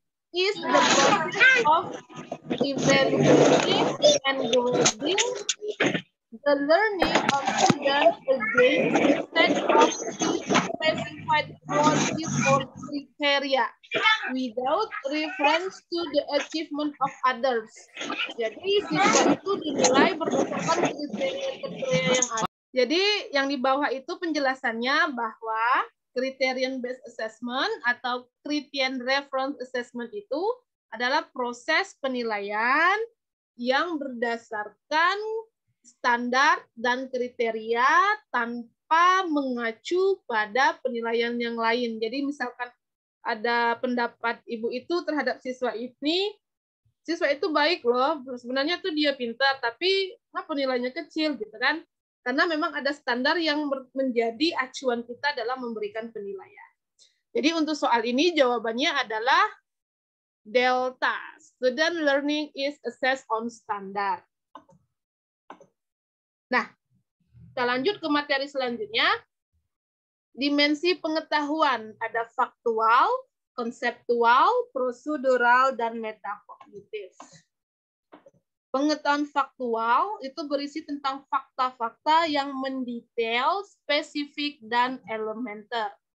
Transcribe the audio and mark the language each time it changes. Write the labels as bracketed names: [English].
[English] Is the process of evaluating and grading the learning of students against a set of specified qualities or criteria without reference to the achievement of others. [Indonesian] Jadi siswa itu dinilai berdasarkan kriteria yang ada. Jadi yang di bawah itu penjelasannya bahwa criterion based assessment atau criterion reference assessment itu adalah proses penilaian yang berdasarkan standar dan kriteria tanpa mengacu pada penilaian yang lain. Jadi misalkan ada pendapat ibu itu terhadap siswa ini, siswa itu baik loh, sebenarnya tuh dia pintar, tapi penilaiannya kecil gitu kan. Karena memang ada standar yang menjadi acuan kita dalam memberikan penilaian. Jadi untuk soal ini jawabannya adalah delta. [English] Student learning is assessed on standard. [Indonesian] Nah, kita lanjut ke materi selanjutnya. Dimensi pengetahuan ada faktual, konseptual, prosedural, dan metakognitif. Pengetahuan faktual itu berisi tentang fakta-fakta yang mendetail, spesifik, dan elementer.